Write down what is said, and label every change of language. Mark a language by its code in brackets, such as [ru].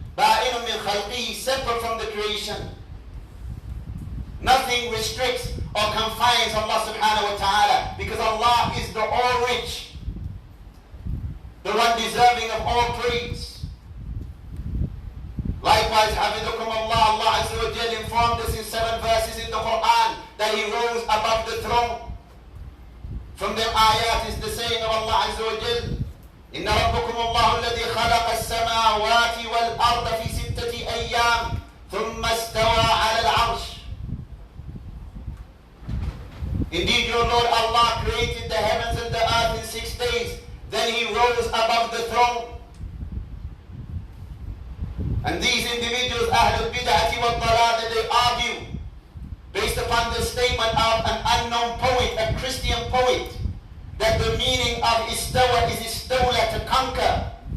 [en] Ba'inun min khalqihi, separate from the creation. Nothing restricts or confines Allah subhanahu wa ta'ala, because Allah is the all-rich, the one deserving of all praise. Likewise, Hafidukum Allah, Allah Azza wa Jal informed us in 7 verses in the Quran that He rose above the throne. From them ayat is the saying of Allah Azza wa Jal, [ar] إِنَّ رَبَّكُمُ اللَّهُ الَّذِي خَلَقَ السَّمَاوَاتِ وَالْأَرْضَ فِي 6 أَيَّامٍ ثُمَّ اسْتَوَى عَلَى الْعَرْشِ. [en] Indeed, your Lord Allah created the heavens and the earth in 6 days. Then He rose above the throne. And these individuals, Ahlul Bid'ati wa Dalal, they argue based upon the statement of an unknown poet, a Christian poet, that the meaning of istawa is istawla, to conquer.